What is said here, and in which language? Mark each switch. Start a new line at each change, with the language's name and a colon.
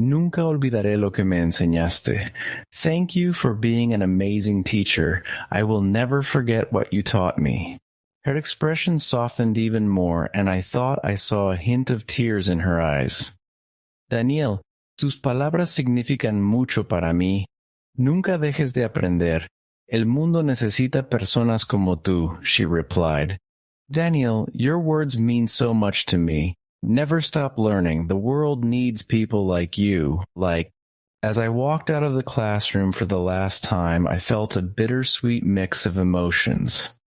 Spanish: Nunca olvidaré lo que me enseñaste.
English: Thank you for being an amazing teacher. I will never forget what you taught me. Her expression softened even more, and I thought I saw a hint of tears in her eyes.
Spanish: Daniel, tus palabras significan mucho para mí. Nunca dejes de aprender. El mundo necesita personas como tú,
English: she replied. Daniel, your words mean so much to me. Never stop learning. The world needs people like you, As I walked out of the classroom for the last time, I felt a bittersweet mix of emotions.